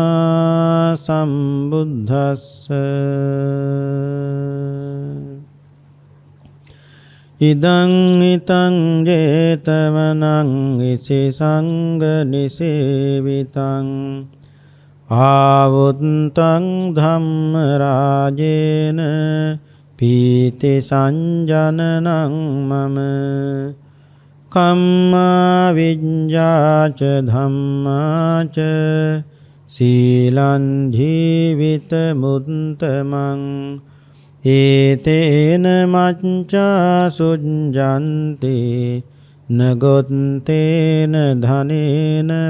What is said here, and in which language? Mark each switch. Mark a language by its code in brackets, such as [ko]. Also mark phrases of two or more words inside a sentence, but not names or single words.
[pi] සම්බුද්දස්ස ඉදං ිතං ජේතවනං විසංග නිසේවිතං ආවුත්තං ධම්ම රාජේන පීති සංජනනං මම කම්මා විඤ්ඤාච ධම්මාච සීලං ජීවිත මුත්තමං ඒතේන මච්ඡා සුඤ්ජන්ති නගොත්තේන ධනේන